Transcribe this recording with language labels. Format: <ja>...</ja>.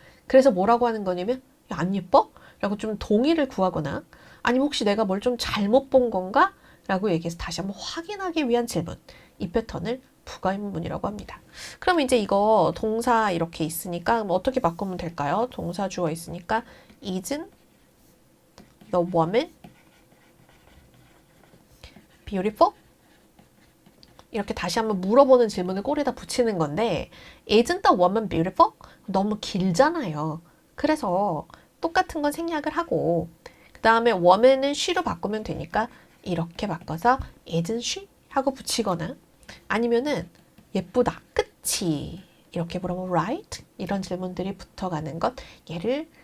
<ko>그래서 뭐라고 하는 거냐면, 야, 안 예뻐? 라고 좀 동의를 구하거나, 아니면 혹시 내가 뭘 좀 잘못 본 건가? 라고 얘기해서 다시 한번 확인하기 위한 질문. 이 패턴을 부가인문이라고 합니다. 그럼 이제 이거 동사 이렇게 있으니까 뭐 어떻게 바꾸면 될까요? 동사 주어 있으니까</ko> <en>isn't the woman beautiful?</en> <ko>이렇게 다시 한번 물어보는 질문을 꼬리에다 붙이는 건데</ko> <en>isn't the woman beautiful?</en> <ko>너무 길잖아요. 그래서 똑같은 건 생략을 하고 그 다음에 woman은 she로 바꾸면 되니까 이렇게 바꿔서</ko> <en>isn't she?</en> <ko>하고 붙이거나 아니면은 예쁘다. 끝이 이렇게 물어보면 right? 이런 질문들이 붙어가는 것 얘를</ko>